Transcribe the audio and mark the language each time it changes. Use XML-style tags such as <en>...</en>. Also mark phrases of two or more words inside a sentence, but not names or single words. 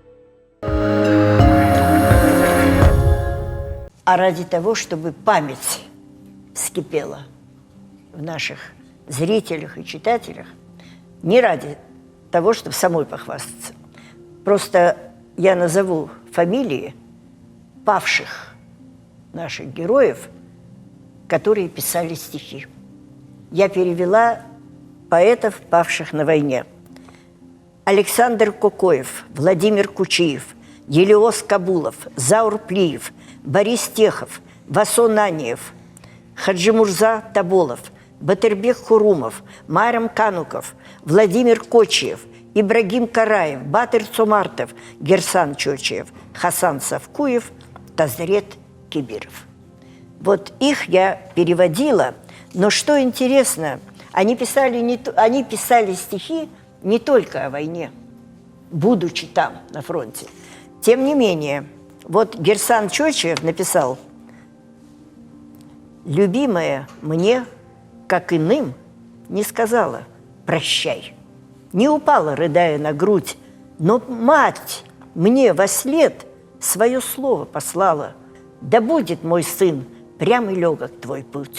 <ru>А ради того, чтобы память вскипела в наших зрителях и читателях, не ради того, чтобы самой похвастаться. Просто я назову фамилии павших наших героев, которые писали стихи. Я перевела поэтов, павших на войне. Александр Кокоев, Владимир Кучиев, Елеос Кабулов, Заур Плиев, Борис Техов, Васо Наниев, Хаджимурза Таболов, Батырбек Хурумов, Марам Кануков, Владимир Кочиев, Ибрагим Караев, Батыр Цумартов, Герсан Чочиев, Хасан Савкуев, Тазрет Кибиров. Вот их я переводила, но что интересно, они писали стихи не только о войне, будучи там, на фронте. Тем не менее, вот Герсан Чочиев написал: «Любимая мне, как иным, не сказала прощай, не упала, рыдая на грудь, но мать мне вослед свое слово послала: да будет, мой сын, прямый легок твой путь.</ru>